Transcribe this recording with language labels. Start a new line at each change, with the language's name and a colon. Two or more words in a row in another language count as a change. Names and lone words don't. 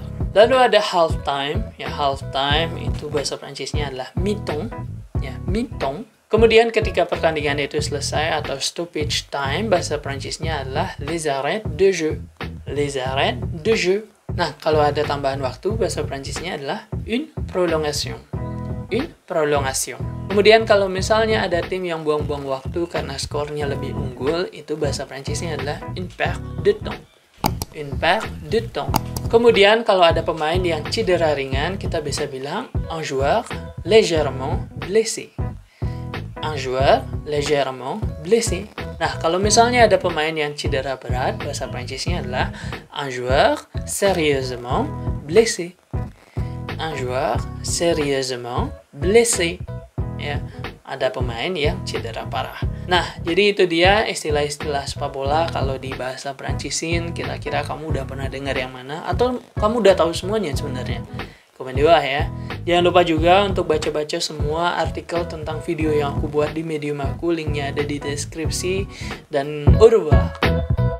Indonesian: Lalu ada
English: half time,
Indonesian: ya,
English: half time
Indonesian: itu bahasa Prancisnya adalah mi-temps, ya, mi-temps. Kemudian ketika pertandingan itu selesai atau
English: stoppage time,
Indonesian: bahasa Prancisnya adalah
French: les arrêts de jeu. Les arrêts de jeu.
Indonesian: Nah, kalau ada tambahan waktu, bahasa Prancisnya adalah
French: une prolongation. Une prolongation.
Indonesian: Kemudian kalau misalnya ada tim yang buang-buang waktu karena skornya lebih unggul, itu bahasa Prancisnya adalah
French: une perte de temps. Une perte de temps.
Indonesian: Kemudian kalau ada pemain yang cedera ringan, kita bisa bilang
French: un joueur légèrement blessé. Un joueur légèrement blessé.
Indonesian: Nah, kalau misalnya ada pemain yang cedera berat, bahasa Prancisnya adalah
French: un joueur sérieusement blessé. Un joueur sérieusement blessé.
Indonesian: Ya, ada pemain yang cedera parah. Nah, jadi itu dia istilah-istilah sepak bola kalau di bahasa Prancisin. Kira-kira kamu udah pernah dengar yang mana? Atau kamu udah tahu semuanya sebenarnya? Komen di bawah ya. Jangan lupa juga untuk baca-baca semua artikel tentang video yang aku buat di Medium aku. Linknya ada di deskripsi.
French: Dan au revoir.